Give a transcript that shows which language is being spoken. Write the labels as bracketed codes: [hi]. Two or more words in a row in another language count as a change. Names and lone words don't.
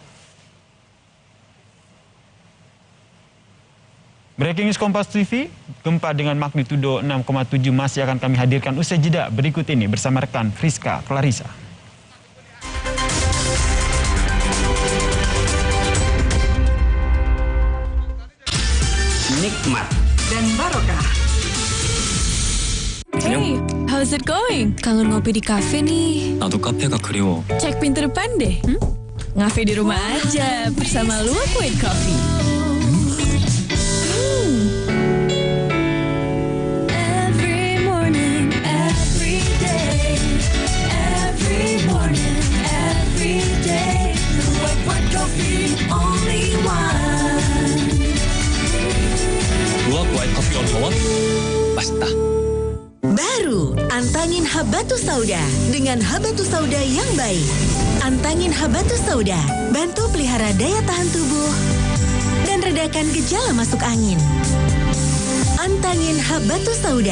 [en] Breaking News [id] Kompas TV, gempa dengan magnitudo 6,7 masih akan kami hadirkan usai jeda berikut ini bersama rekan Friska Clarissa. Nikmat dan barokah. [en] Hey, how's it going? [id] Kangen ngopi di kafe nih. [ko] 나도 카페가 그리워. [id] Cek pintu depan deh. Ngafe di rumah aja bersama Luwak White Coffee. [en] Every morning, every day. Every morning, every day. Luwak White Coffee, only one. [ko] 루악 화이트 커피 온더원 맛있다. [id] Baru, antangin Habatus Sauda dengan Habatus Sauda yang baik. Antangin Habatus Sauda, bantu pelihara daya tahan tubuh dan redakan gejala masuk angin. Antangin Habatus Sauda.